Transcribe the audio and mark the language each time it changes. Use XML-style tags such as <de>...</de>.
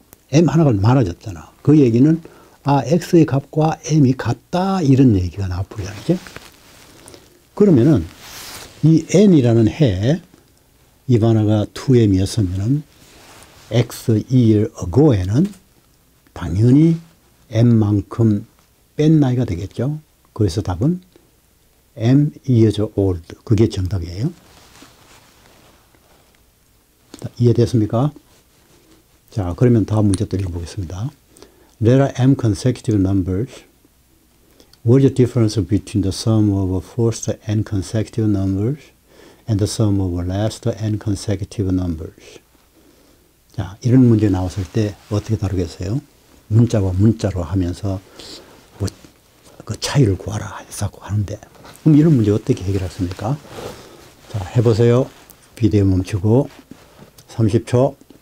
<ko>m 하나가 많아졌잖아. 그 얘기는 x의 값과 m이 같다 이런 얘기가 나와버리잖아. 그죠? 그러면은 이 n이라는 해 이 변화가 2m이었으면은 x</ko> <en>2year ago</en> <ko>에는 당연히 m만큼 뺀 나이가 되겠죠. 그래서 답은</ko> <en>m years old.</en> <ko>그게 정답이에요. 이해됐습니까? 자, 그러면 다음 문제 또 읽어보겠습니다.</ko> <en>There are m consecutive numbers. What is the difference between the sum of first n consecutive numbers and the sum of last n consecutive numbers?</en> <ko>자, 이런 문제 나왔을 때 어떻게 다루겠어요? 문자와 문자로 하면서 뭐 그 차이를 구하라 해서 하는데, 그럼 이런 문제 어떻게 해결했습니까? 자, 해보세요. 비디오 멈추고 30초.</ko>